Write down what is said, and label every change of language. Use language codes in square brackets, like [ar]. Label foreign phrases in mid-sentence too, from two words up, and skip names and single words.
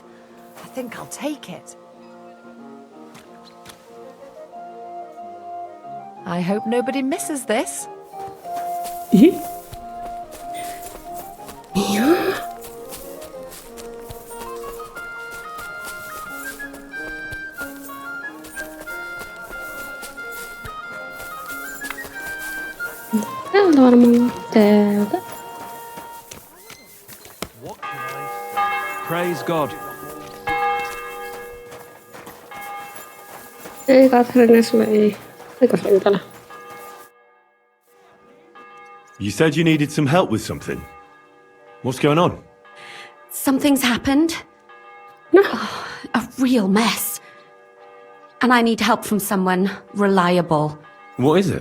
[en] I think I'll take it. I hope nobody misses this. [fi] Ja. Täältä varmaan täältä. [en] Praise God. [fi] Ei Katharine, sulle ei. Eikö se ole täällä? [en] You said you needed some help with something. What's going on? Something's happened. No. Oh, a real mess. And I need help from someone reliable. What is it?